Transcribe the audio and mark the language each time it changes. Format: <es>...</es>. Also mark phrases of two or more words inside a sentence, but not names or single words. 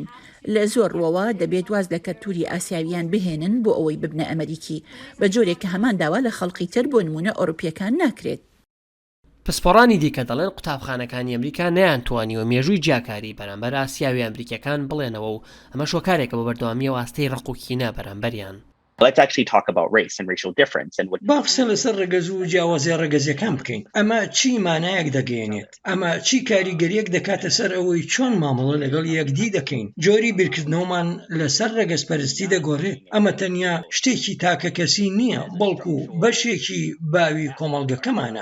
<ckb>لە زۆر ڕۆوە دەبێت واز لە کەلتوری ئاسیاویان بهێنن بۆ ئەوەی ببنە ئەمریکی، بە جۆرێک کە هەمان داوا لە خەڵقی تر بۆ نمونە ئۆروپیەکان ناکرێت. پسپۆڕانی دیکە دەڵێن قوتابخانەکانی ئەمریکا نەیانتوانیوە مێژووی جیاکاری بەرامبەر ئاسیاوی ئەمریکیەکان بڵێنەوە و ئەمە شۆکارێکە بە بەردەوامیە واستەی ڕق و کینە بەرامبەریان.</ckb> <en>Let's actually talk about race and racial difference and what</en> <ckb>باقسە لەسەر ڕێگەز و جیاوازی ڕێگەزیەکان بکەین. ئەمە چی مانایەک دەگەێنێت؟ ئەمە چی کاریگەریەک دەکاتە سەر ئەوەی چۆن مامەڵە لەگەڵ یەکدی دەکەین؟ جۆری بیرکردنەوەمان لەسەر ڕێگەزپەرستی دەگۆڕێت. ئەمە تەنیا شتێکی تاکە کەسی نییە، بەڵکو بەشێکی باوی کۆمەڵگەکەمانە.</ckb>